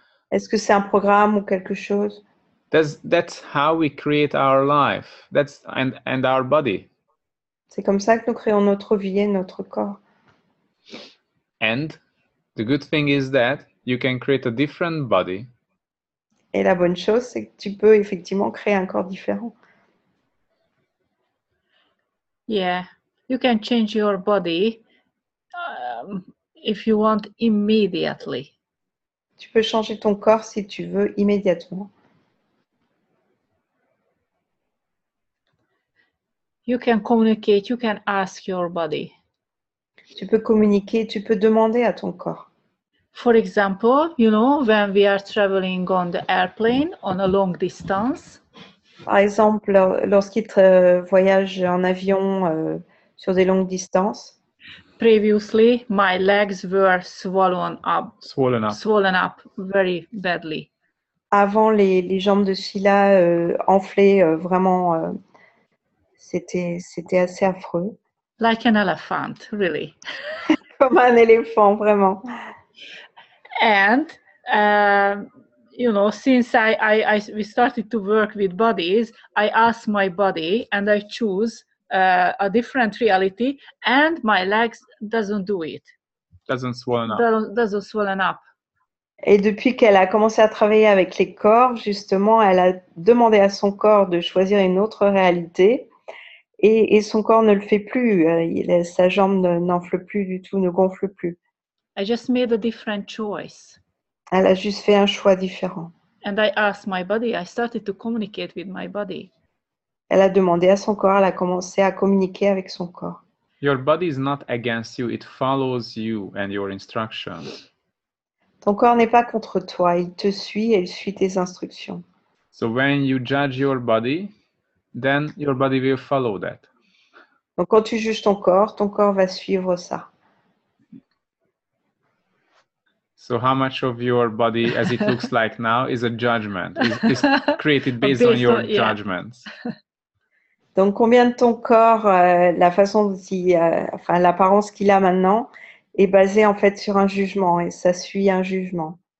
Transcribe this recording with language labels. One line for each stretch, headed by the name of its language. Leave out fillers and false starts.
French: Est-ce que c'est un programme ou quelque chose?
English: That's how we create our life. That's and our body.
French: C'est comme ça que nous créons notre vie et notre corps.
English: And the good thing is that you can create a different body.
French: Et la bonne chose, c'est que tu peux effectivement créer un corps différent.
English: Yeah, you can change your body if you want immediately.
French: Tu peux changer ton corps si tu veux immédiatement.
English: You can communicate, you can ask your body.
French: Tu peux communiquer, tu peux demander à ton corps.
English: For example, you know, when we are traveling on the airplane on a long distance.
French: Par exemple, lorsqu'ils voyagent en avion sur des longues distances.
English: Previously, my legs were swollen up very badly.
French: Avant, les jambes de Sheila enflaient vraiment. C'était assez affreux.
English: Like an elephant, really.
French: Comme un éléphant, vraiment.
English: And you know, since we started to work with bodies, I asked my body and I choose a different reality, and my legs doesn't do it. Doesn't swollen up. Doesn't swollen up.
French: Et depuis qu'elle a commencé à travailler avec les corps, justement, elle a demandé à son corps de choisir une autre réalité. Et son corps ne le fait plus. Sa jambe n'enfle plus du tout, ne gonfle plus.
English: I just made a different choice.
French: Elle a juste fait un choix différent.
English: And I asked my body, I started to communicate with my body.
French: Elle a demandé à son corps, elle a commencé à communiquer avec son corps.
English: Your body is not against you, it follows you and your instructions.
French: Ton corps n'est pas contre toi, il te suit et il suit tes instructions.
English: So when you judge your body, then your body will follow that.
French: Donc quand tu juges ton corps va suivre ça.
English: So how much of your body, as it looks like now, is a judgment, is created based on your judgments?
French: Donc, combien de ton corps, la façon dont enfin, l'apparence qu'il a maintenant, est basée en fait sur un jugement et ça suit un jugement.